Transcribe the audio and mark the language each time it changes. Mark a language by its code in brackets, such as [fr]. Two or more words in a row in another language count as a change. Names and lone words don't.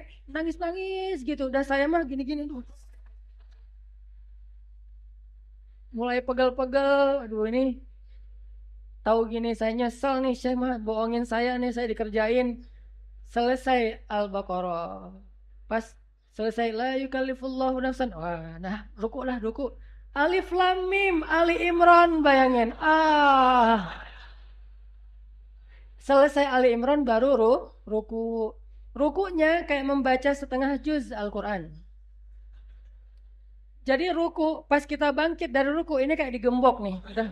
[id] Nangis-nangis gitu. Udah saya mah gini-gini. Mulai pegel-pegel. Aduh ini. Tahu gini saya nyesel nih. Saya mah bohongin saya nih. Saya dikerjain. Selesai Al-Baqarah. Pas selesai [ar] لا يكلف الله نفسا. [id] Wah, nah ruku lah ruku. [ar] ألف لام ميم, [id] Ali Imran bayangin. Selesai Ali Imran baru ruku. Rukunya kayak membaca setengah juz Al-Quran. Jadi ruku, pas kita bangkit dari ruku ini kayak digembok nih.